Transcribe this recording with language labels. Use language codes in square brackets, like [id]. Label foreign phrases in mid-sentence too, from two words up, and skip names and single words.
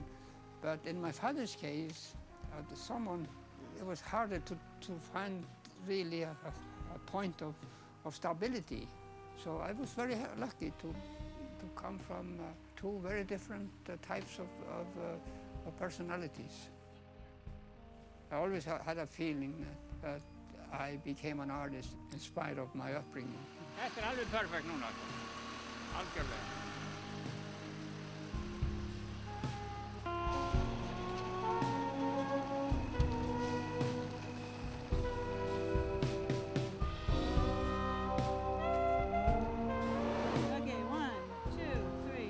[en] But in my father's case, it was harder to find really a point of stability. So I was very lucky to come from two very different types of personalities. I always had a feeling that I became an artist in spite of my upbringing. [is] Þetta alveg perfekt núna, algjörlega. [en] Okay, 1, 2, 3.